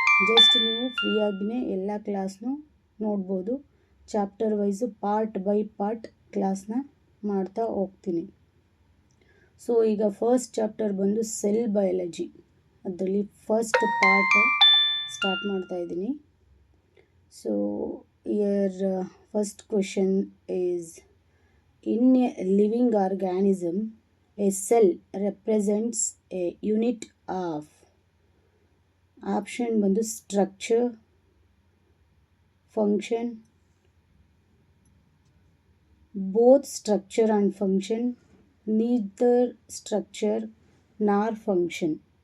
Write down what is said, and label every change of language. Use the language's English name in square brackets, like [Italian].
[Kannada] Just ನೀವು ಫ್ರೀಯಾಗಿಯೇ ಎಲ್ಲ ಕ್ಲಾಸ್ನೂ ನೋಡ್ಬೋದು. Chapter wise part by part ಕ್ಲಾಸ್ನ ಮಾಡ್ತಾ ಹೋಗ್ತೀನಿ. ಸೊ ಈಗ ಫಸ್ಟ್ ಚಾಪ್ಟರ್ ಬಂದು ಸೆಲ್ ಬಯಾಲಜಿ, ಅದರಲ್ಲಿ ಫಸ್ಟ್ ಪಾರ್ಟ್ ಸ್ಟಾರ್ಟ್ ಮಾಡ್ತಾಯಿದ್ದೀನಿ. [English] So your first question is, in a living organism a cell represents a unit of. [Kannada] Option ಬಂದು structure, function, both structure and function, neither structure ನಾರ್ function.